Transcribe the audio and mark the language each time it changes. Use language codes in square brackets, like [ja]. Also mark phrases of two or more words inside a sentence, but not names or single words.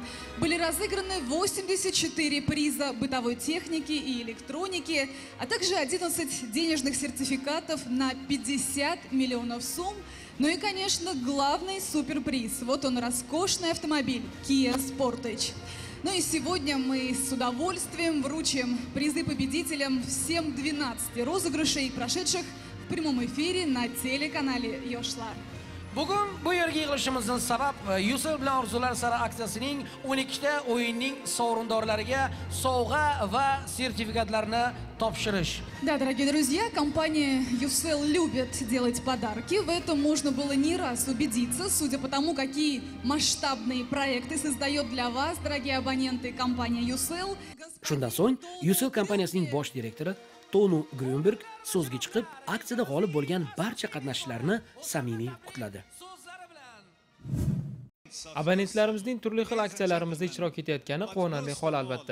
[ru] Были разыграны 84 приза бытовой техники и электроники, а также 11 денежных сертификатов на 50 миллионов сумм. Ну и, конечно, главный суперприз. Вот он, роскошный автомобиль Kia Sportage. Ну и сегодня мы с удовольствием вручим призы победителям всем 12 розыгрышей, прошедших в прямом эфире на телеканале Yoshlar. [uz] Bugun bu yerga yig'ilishimizning sabab Yusel bilan orzular sari aksiyasining 12 ta o'yinning sovrindorlariga sovg'a va sertifikatlarni topshirish. [ru] Да, дорогие друзья, компания Yusel любит делать подарки. В этом можно было не раз убедиться, судя по тому, какие масштабные проекты создает для вас, дорогие абоненты, компания Yusel. [uz] Shundan so'ng Yusel kompaniyasining bosh direktori Tonu Grünberg so'zga chiqib, aksiyada g'olib bo'lgan barcha qatnashchilarni samimiy qutladi. Abonentlarimizning turli xil aksiyalarimizda ishtirok etayotgani quvonarli hol albatta.